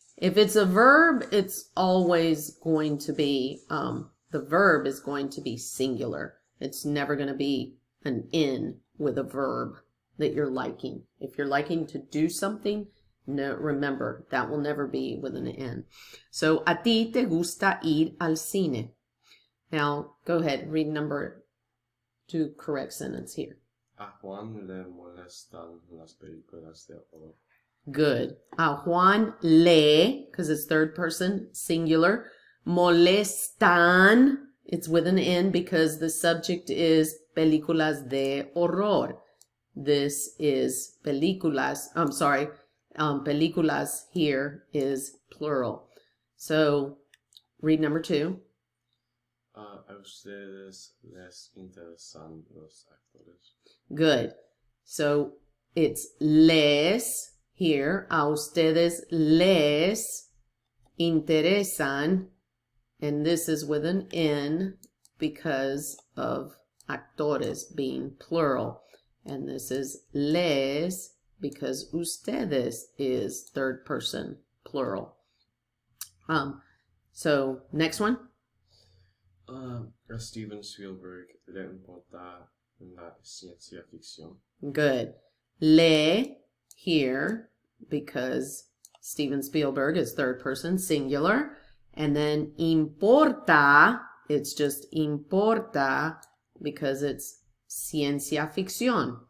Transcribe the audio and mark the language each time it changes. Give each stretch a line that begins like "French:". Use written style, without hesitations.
English: If it's a verb, it's always going to be, the verb is going to be singular. It's never going to be an in with a verb that you're liking. If you're liking to do something, no, remember, that will never be with an in.
Spanish: So, a ti te gusta ir al cine.
English: Now, go ahead, read number 2 correct sentence here.
Spanish: A Juan le molestan las películas de horror.
English: Good.
Spanish: A Juan le,
English: because it's third person, singular. Molestan, it's with an N because the subject is
Spanish: películas de horror.
English: This is películas, películas here is plural. So, read number 2.
Spanish: A ustedes les interesan los actores.
English: Good. So it's les here.
Spanish: A ustedes les interesan.
English: And this is with an N because of actores being plural. And this is les because ustedes is third person plural. So next one.
Spanish: A Steven Spielberg le importa la ciencia ficción.
English: Good. Le here because Steven Spielberg is third person singular. And then importa, it's just importa because it's
Spanish: ciencia ficción.